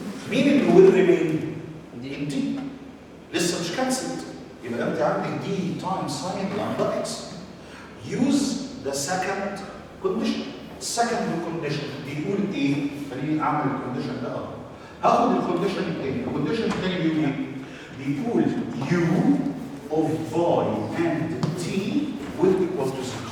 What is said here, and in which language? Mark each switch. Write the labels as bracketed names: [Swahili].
[Arabic] مين اللي ويل ريمين؟ دي لسه مش كانسلت. يبقى انت عندك دي تايمز ساين لامدا اكس. [English] Use the second condition. [Arabic] Second condition بيقول ايه؟ خليني اعمل الكونديشن ده اهو. هاخد الكونديشن الثاني، الكونديشن الثاني بيقول ايه؟ بيقول [English] u of y and t will equal to 0.